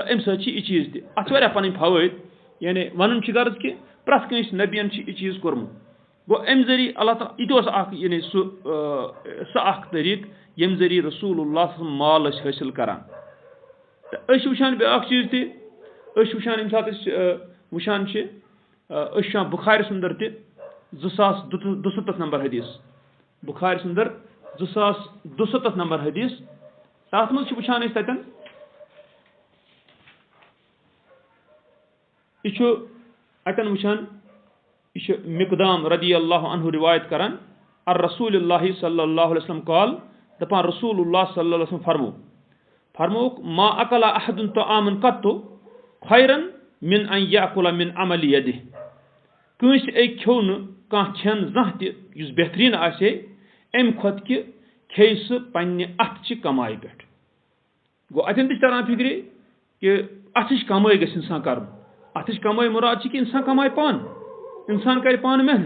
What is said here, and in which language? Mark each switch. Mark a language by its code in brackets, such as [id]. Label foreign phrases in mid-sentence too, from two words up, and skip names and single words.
[ks] اَمہِ سۭتۍ چھِ یہِ چیٖز تہِ اَتھ چھِ واریاہ پَنٕنۍ فوٲیِد یعنی وَنُن چھِ غرض کہِ پرٛٮ۪تھ کٲنٛسہِ نبیَن چھِ یہِ چیٖز کوٚرمُت گوٚو اَمہِ ذٔریعہٕ اللہ تعالیٰ یہِ تہِ اوس اکھ یعنی سُہ اکھ طٔریٖقہٕ ییٚمہِ ذٔریعہٕ رسول اللہ سُنٛد مال ٲسۍ حٲصِل کران تہٕ أسۍ چھِ وٕچھان بیٛاکھ چیٖز تہِ أسۍ چھِ وٕچھان ییٚمہِ ساتہٕ أسۍ وٕچھان چھِ أسۍ چھِ وٕچھان بُخارِس اندر تہِ 2077 نمبر حدیٖث بُخارِس اندر 2077 نمبر حدیٖث تَتھ منٛز چھِ وٕچھان أسۍ تَتٮ۪ن یہِ چھُ اَتٮ۪ن وٕچھان یہِ چھُ مقدام [ar] رضی اللہ عنہ [ks] رِوایت کران رسول اللہ [ar] صلی اللہ علیہ وسلم قال [ks] دَپان رسول اللہ [ar] صلی اللہ علیہ وسلم [ks] فرمووُکھ [ar] ما اکلا احد طعامن قطُ خیرن من ان یاکُل من عمل یدہِ [ks] کٲنٛسہِ أکۍ کھیوٚو نہٕ کانٛہہ کھٮ۪ن زانٛہہ تہِ یُس بہتریٖن آسہِ ہے اَمہِ کھۄتہٕ کہِ کھیٚیہِ سُہ پنٛنہِ اَتھچہِ کمایہِ پٮ۪ٹھ گوٚو اَتٮ۪ن تہِ چھِ تران فِکرِ کہِ اَتھٕچ کمٲے گژھِ اِنسان کَرُن اَتھٕچ کمٲے مُراد چھِ کہِ اِنسان کمایہِ پانہٕ اِنسان کَرِ پانہٕ